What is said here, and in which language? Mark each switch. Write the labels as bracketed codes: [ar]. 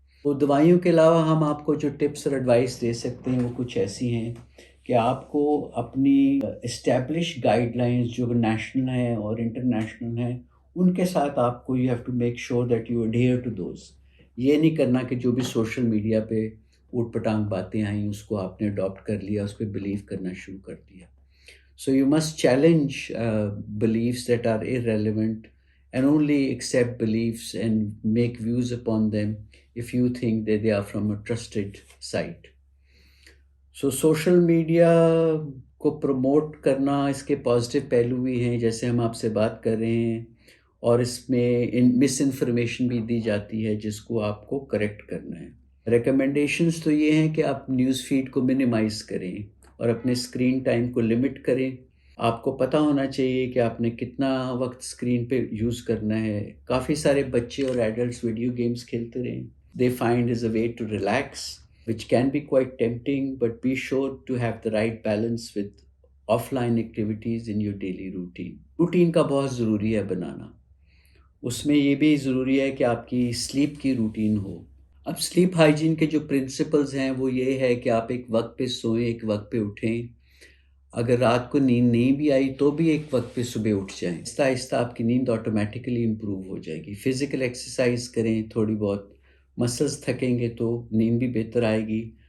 [ur] تو دوائیوں کے علاوہ ہم آپ کو جو ٹپس اور ایڈوائس دے سکتے ہیں وہ کچھ ایسی ہیں کہ آپ کو اپنی اسٹیبلش گائیڈ لائنز جو نیشنل ہیں اور انٹرنیشنل ہیں ان کے ساتھ آپ کو [en] You have to make sure that you adhere to those. [ur] یہ نہیں کرنا کہ جو بھی سوشل میڈیا پہ اوٹ پٹانگ باتیں آئیں اس کو آپ نے اڈاپٹ کر لیا، اس پہ بلیو کرنا شروع کر دیا. [en] So you must challenge beliefs that are irrelevant and only accept beliefs and make views upon them if you think that they are from a trusted site. [ur] So social media کو promote کرنا اس کے positive پہلو بھی ہیں، جیسے ہم آپ سے بات کر رہے ہیں، اور اس میں مس انفارمیشن بھی دی جاتی ہے جس کو آپ کو کریکٹ کرنا ہے. ریکمنڈیشنز تو یہ ہیں کہ آپ نیوز فیڈ کو منیمائز کریں اور اپنے اسکرین ٹائم کو لمٹ کریں. آپ کو پتہ ہونا چاہیے کہ آپ نے کتنا وقت اسکرین پہ یوز کرنا ہے. کافی سارے بچے اور ایڈلٹس ویڈیو گیمز کھیلتے رہیں. [en] They find as a way to relax, which can be quite tempting, but be sure to have the right balance with offline activities in your daily routine. [ur] Routine کا بہت ضروری ہے بنانا. اس میں یہ بھی ضروری ہے کہ آپ کی سلیپ کی روٹین ہو. اب سلیپ ہائیجین کے جو پرنسپلز ہیں وہ یہ ہے کہ آپ ایک وقت پہ سوئیں، ایک وقت پہ اٹھیں. اگر رات کو نیند نہیں بھی آئی تو بھی ایک وقت پہ صبح اٹھ جائیں. آہستہ آہستہ آپ کی نیند آٹومیٹیکلی امپروو ہو جائے گی. فزیکل ایکسرسائز کریں تھوڑی بہت، مسلز تھکیں گے تو نیند بھی بہتر آئے گی.